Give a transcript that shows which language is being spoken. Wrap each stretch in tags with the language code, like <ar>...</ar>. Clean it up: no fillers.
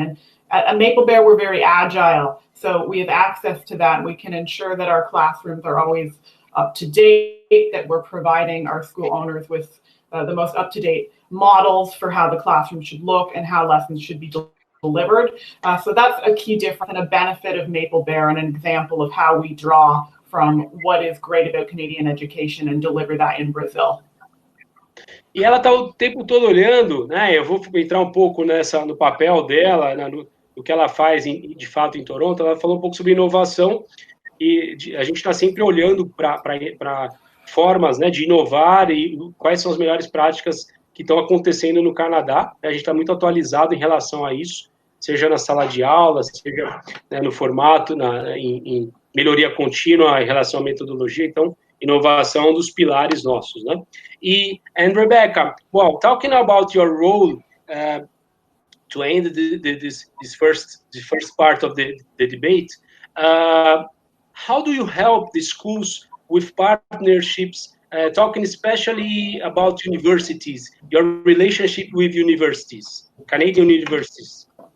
<en>And at Maple Bear, we're very agile. So we have access to that, and we can ensure that our classrooms are always up to date, that we're providing our school owners with the most up-to-date models for how the classroom should look and how lessons should be delivered. So that's a key difference and a benefit of Maple Bear, and an example of how we draw from what is great about Canadian education and deliver that in Brazil.</en> <pt>E ela está o tempo todo olhando, né? Eu vou entrar um pouco no papel dela, no que ela faz de fato em Toronto. Ela falou um pouco sobre inovação, e a gente está sempre olhando para formas, né, de inovar e quais são as melhores práticas que estão acontecendo no Canadá. A gente está muito atualizado em relação a isso, seja na sala de aula, seja, né, no formato, em melhoria contínua em relação à metodologia. Então, inovação é um dos pilares nossos, né?</pt> <en>And Rebecca, well, talking about your role to end this first part of the debate, how do you help the schools with partnerships, talking especially about universities, your relationship with universities, Canadian universities?</en>